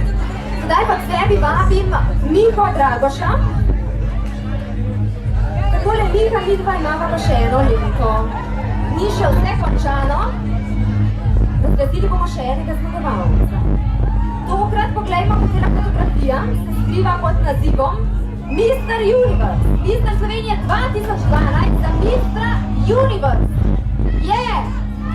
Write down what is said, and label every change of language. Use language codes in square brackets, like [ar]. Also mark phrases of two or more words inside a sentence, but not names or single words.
[sl] Zdaj pa k sebi vabim Miho Dragoša. Takole, Miha, midva imava pa še eno lento. Ni še vse končano. Razglasili bomo še enega zmagovalca. Tokrat poglejmo, katera fotografija se skriva pod nazivom Mr. Universe. Mr. Slovenije 2012 za Mr. Universe. Je!